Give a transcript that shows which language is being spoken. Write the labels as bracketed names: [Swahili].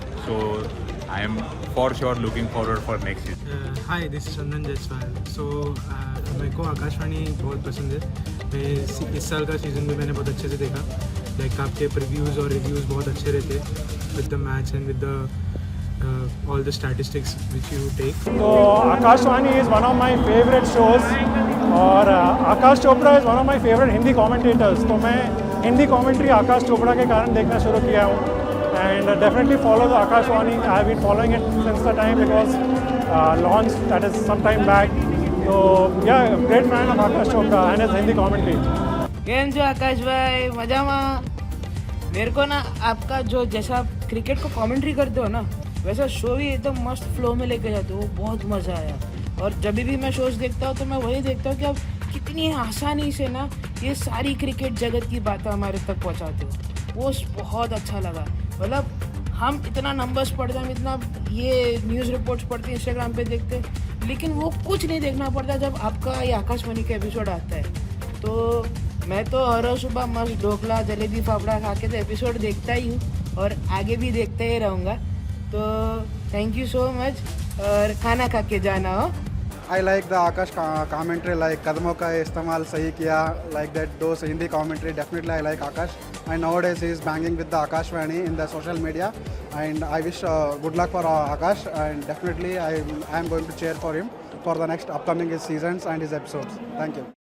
[English] So I am for sure looking forward for next season. Hi, this is Chandan Jaiswal. [Hindi] सो मेरे को आकाशवाणी बहुत पसंद है। मैं इस साल का सीज़न भी मैंने बहुत अच्छे से देखा। [English] like [Hindi] आपके [English] previews और reviews [Hindi] बहुत अच्छे रहते [English] With the match and with the all the statistics which you take. So Akashvani is one of my favorite shows, [Hindi] और [English] Aakash Chopra is one of my favorite Hindi commentators. [Hindi] तो मैं हिंदी commentary आकाश चोपड़ा के कारण देखना शुरू किया हूँ, [English] and definitely follow the Akashvani. I have been following it since the time it was launched, that is some time back. So yeah, great fan of Aakash Chopra and his Hindi commentary. [Gujarati] केम जो आकाश भाई, मजा में। [Hindi] मेरे को ना आपका जो जैसा आप क्रिकेट को कमेंट्री करते हो ना, वैसा शो भी एकदम मस्त फ्लो में लेके जाते हो, वो बहुत मज़ा आया। और जब भी मैं शोज देखता हूँ तो मैं वही देखता हूँ कि आप कितनी आसानी से ना ये सारी क्रिकेट जगत की बातें हमारे तक पहुँचाते हो, वो बहुत अच्छा लगा। मतलब हम इतना नंबर्स पढ़ते हैं, हम इतना ये न्यूज़ रिपोर्ट्स पढ़ते हैं, इंस्टाग्राम पे देखते हैं, लेकिन वो कुछ नहीं देखना पड़ता जब आपका ये आकाशवाणी का एपिसोड आता है। तो मैं तो हर रोज सुबह मस्त ढोकला जलेबी फाफड़ा खा के तो एपिसोड देखता ही हूँ और आगे भी देखते ही रहूँगा। तो थैंक यू सो मच और खाना खा के जाना हो। [English] I like the Akash commentary, like [Hindi] कदमों का इस्तेमाल सही किया, [English] like that those Hindi commentary, definitely I like Akash, and nowadays he is banging with the Akashvani in the social media, and I wish good luck for Akash, and definitely I am going to cheer for him for the next upcoming seasons and his episodes. Thank you.